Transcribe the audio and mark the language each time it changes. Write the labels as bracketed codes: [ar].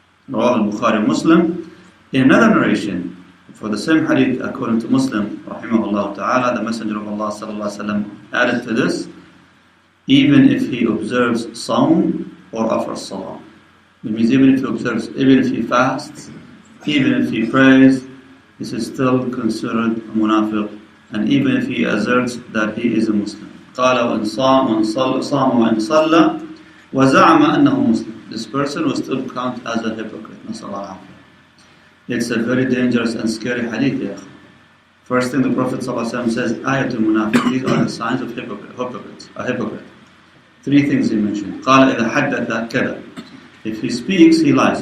[en] Rawah al-Bukhari Muslim. In another narration, for the same hadith according to Muslim, rahimahullah ta'ala, the Messenger of Allah sallallahu alaihi wasallam added to this, even if he observes Sawm or offers Salah. It means even if he fasts, even if he prays, this is still considered a munafiq, and even if he asserts that he is a Muslim. [ar] قال وإن صام وإن صلى وزعم أنه مسلم. [en] This person will still count as a hypocrite. It's a very dangerous and scary hadith. First thing the Prophet ﷺ says, Ayatul Munafiq. These are the signs of hypocrites. A hypocrite. Three things he mentioned. [ar] قال إذا حدث كذا. [en] If he speaks, he lies.